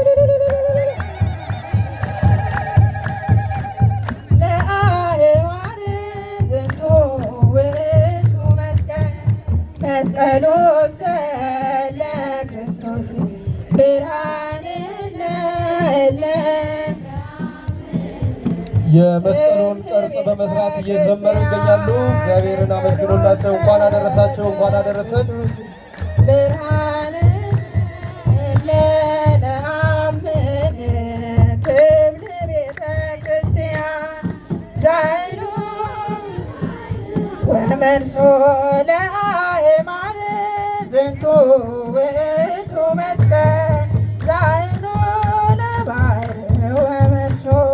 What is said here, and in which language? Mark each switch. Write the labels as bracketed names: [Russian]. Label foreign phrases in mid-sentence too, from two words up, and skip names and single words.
[Geez] ለአህማር ዝንቱ ውእቱ መስቀል መስቀሎሰ ለክርስቶስ ብርሃን [Amharic] የመስቀሉን ቅርጽ በመስራት እየዘመሩ ይገኛሉ። እግዚአብሔርን አመስግኖላቸው። እንኳን አደረሳቸው፣ እንኳን አደረሰን። [Geez] ብርሃን ለነአምን ትብል ቤተ ክርስቲያን ዛይሉ ወመርሶ ለአእማር ዝንቱ ውእቱ መስቀል ዛይሉ ለባሕረ ወመርሶ